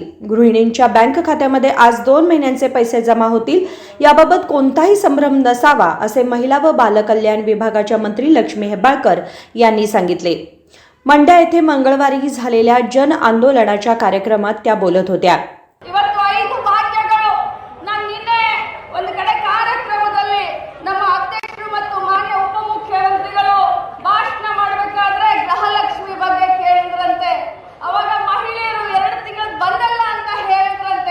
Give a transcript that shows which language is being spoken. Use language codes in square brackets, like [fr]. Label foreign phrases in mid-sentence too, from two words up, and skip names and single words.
[mr] गृहिणींच्या बँक खात्यामध्ये आज 2 महिन्यांचे पैसे जमा होतील. याबाबत कोणताही संभ्रम नसावा असे महिला व बालकल्याण विभागाच्या मंत्री लक्ष्मी हेब्बाळकर यांनी सांगितले. मंड्या येथे मंगळवारी झालेल्या जन आंदोलनाच्या कार्यक्रमात त्या बोलत होत्या. [kn] ಇವತ್ತು 5 ಭಾಗ್ಯಗಳು ನಾನು ನಿನ್ನೆ ಒಂದು ಕಡೆ ಕಾರ್ಯಕ್ರಮದಲ್ಲಿ ನಮ್ಮ ಅಧ್ಯಕ್ಷರು ಮತ್ತು ಮಾನ್ಯ ಉಪಮುಖ್ಯಮಂತ್ರಿಗಳು ಭಾಷಣ ಮಾಡಬೇಕಾದ್ರೆ ಗೃಹಲಕ್ಷ್ಮಿ ಬಗ್ಗೆ ಕೇಳಿದ್ರಂತೆ. ಅವಾಗ ಮಹಿಳೆಯರು 2 ತಿಂಗಳು ಬಂದಲ್ಲ ಅಂತ ಹೇಳಿದ್ರಂತೆ.